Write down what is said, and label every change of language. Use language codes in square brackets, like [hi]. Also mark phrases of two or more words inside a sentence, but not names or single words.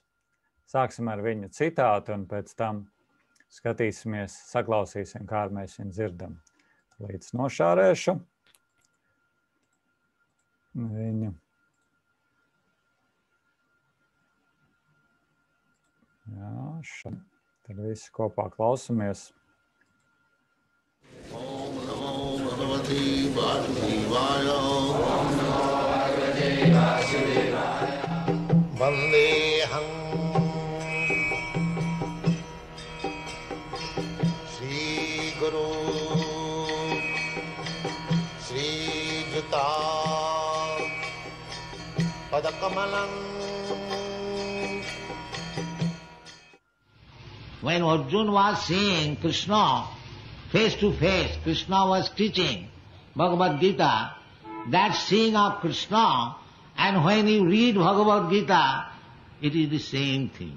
[lv] Sāksim ar viņa citātu un pēc tam skatīsimies, saklausīsim, kā mēs viņu dzirdam. Līdz nošārēšu viņu. Jā, šeit. Tad visi kopā klausamies. [sa] Om Namo Bhagavate Vasudevaya. Om Namo Bhagavate Vasudevaya. Vandeham Shri Guru Shri Juta Padakamalam. [en] When Arjuna was seeing Krishna face to face, Krishna was teaching Bhagavad Gita. That seeing of Krishna, and when you read Bhagavad Gita, it is the same thing.